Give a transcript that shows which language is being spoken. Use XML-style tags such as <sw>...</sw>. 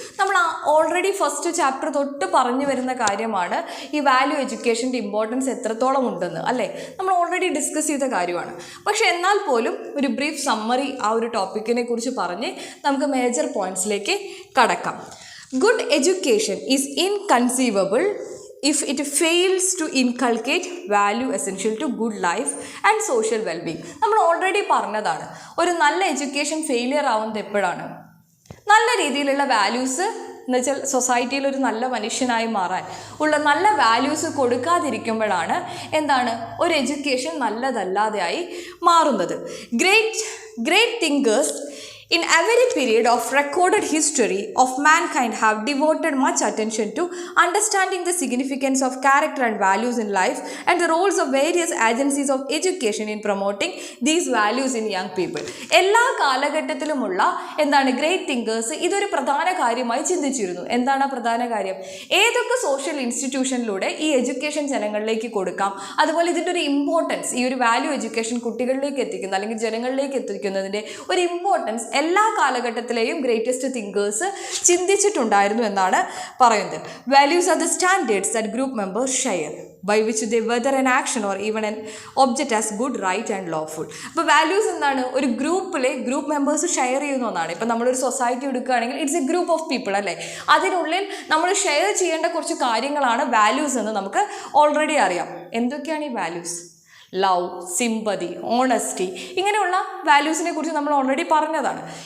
<ml>നമ്മൾ already first chapter തൊട്ട് പറഞ്ഞു വരുന്ന കാര്യമാണ് ഈ വാല്യൂ എഡ്യൂക്കേഷൻ്റെ ഇമ്പോർട്ടൻസ് എത്രത്തോളം ഉണ്ടെന്ന്, അല്ലേ? നമ്മൾ ഓൾറെഡി ഡിസ്കസ് ചെയ്ത കാര്യമാണ്. പക്ഷെ എന്നാൽ പോലും ഒരു ബ്രീഫ് സമ്മറി ആ ഒരു ടോപ്പിക്കിനെ കുറിച്ച് പറഞ്ഞ് നമുക്ക് മേജർ പോയിന്റ്സിലേക്ക് കടക്കാം.</ml> <en>Good education is inconceivable if it fails to inculcate value essential to good life and social well-being.</en> <ml>നമ്മൾ ഓൾറെഡി പറഞ്ഞതാണ്, ഒരു നല്ല എഡ്യൂക്കേഷൻ ഫെയിലിയർ ആവുന്നത് എപ്പോഴാണ്? നല്ല രീതിയിലുള്ള വാല്യൂസ് എന്നുവെച്ചാൽ സൊസൈറ്റിയിൽ ഒരു നല്ല മനുഷ്യനായി മാറാൻ ഉള്ള നല്ല വാല്യൂസ് കൊടുക്കാതിരിക്കുമ്പോഴാണ് എന്താണ് ഒരു എഡ്യൂക്കേഷൻ നല്ലതല്ലാതെയായി മാറുന്നത്.</ml> <en>Great thinkers in every period of recorded history of mankind have devoted much attention to understanding the significance of character and values in life and the roles of various agencies of education in promoting these values in young people.</en> <ml>എല്ലാ കാലഘട്ടത്തിലുമുള്ള great thinkers ഇതൊരു പ്രധാന കാര്യമായി ചിന്തിച്ചിരുന്നു. എന്താണ് ആ പ്രധാന കാര്യം? ഏതൊക്കെ social ഇൻസ്റ്റിറ്റ്യൂഷനിലൂടെ ഈ എഡ്യൂക്കേഷൻ ജനങ്ങളിലേക്ക് കൊടുക്കാം, അതുപോലെ ഇതിൻ്റെ ഒരു ഇമ്പോർട്ടൻസ്, ഈ ഒരു വാല്യൂ എഡ്യൂക്കേഷൻ കുട്ടികളിലേക്ക് എത്തിക്കുന്ന അല്ലെങ്കിൽ ജനങ്ങളിലേക്ക് എത്തിക്കുന്നതിൻ്റെ ഒരു ഇമ്പോർട്ടൻസ് എല്ലാ കാലഘട്ടത്തിലെയും ഗ്രേറ്റസ്റ്റ് തിങ്കേഴ്സ് ചിന്തിച്ചിട്ടുണ്ടായിരുന്നു എന്നാണ് പറയുന്നത്.</ml> <en>Values are the standards that group members share. by which they whether an action or even an object as good, right and lawful.</en> <ml>അപ്പോൾ വാല്യൂസ് എന്താണ്? ഒരു ഗ്രൂപ്പിലെ ഗ്രൂപ്പ് മെമ്പേഴ്സ് ഷെയർ ചെയ്യുന്ന ഒന്നാണ്. ഇപ്പം നമ്മളൊരു സൊസൈറ്റി എടുക്കുകയാണെങ്കിൽ</ml> <en>it's a group of people</en> <ml>അല്ലേ? അതിനുള്ളിൽ നമ്മൾ ഷെയർ ചെയ്യേണ്ട കുറച്ച് കാര്യങ്ങളാണ് വാല്യൂസ് എന്ന് നമുക്ക് ഓൾറെഡി അറിയാം. എന്തൊക്കെയാണ് ഈ വാല്യൂസ്? ലവ്, സിമ്പതി, ഓണസ്റ്റി, ഇങ്ങനെയുള്ള വാല്യൂസിനെ കുറിച്ച് നമ്മൾ ഓൾറെഡി പറഞ്ഞതാണ്.</ml>